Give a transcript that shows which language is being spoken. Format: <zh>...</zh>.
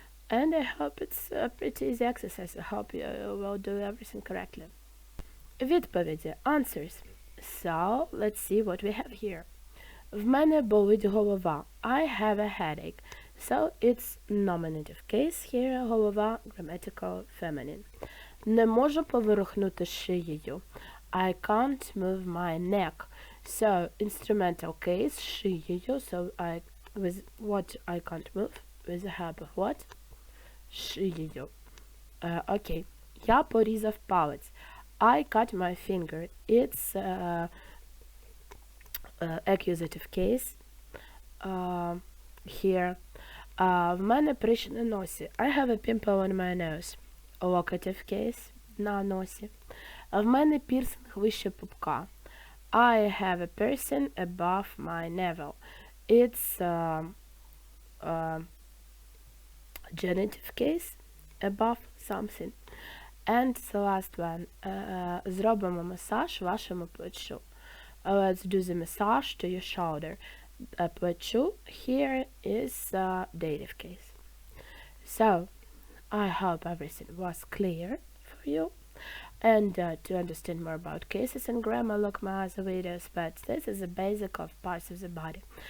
<en>And I hope it's a pretty easy exercise. I hope you will do everything correctly. Відповіді, answers. So, let's see what we have here.</en> <uk>В мене болить голова.</uk> <en>I have a headache. So, it's nominative case here. Голова, grammatical, feminine.</en> <uk>Не можу поворухнути шиєю.</uk> <en>I can't move my neck. So, instrumental case, шиєю. So, with what I can't move. With the help of what? Шиєю. Okay.</en> <uk>Я порізав палець.</uk> <en>I cut my finger. It's accusative case. Here.</en> <uk>В мене прищ на носі.</uk> <en>I have a pimple on my nose. Locative case.</en> <uk>На носі. В мене пірсинг вище пупка.</uk> <en>I have a piercing above my navel. It's genitive case. Above something. And the last one.</en> <uk>Зробимо масаж вашому плечу.</uk> <en>Let's do the massage to your shoulder. Плечу here is dative case. So, I hope everything was clear for you. And to understand more about cases and grammar, look my other videos, but this is the basic of parts of the body.</en>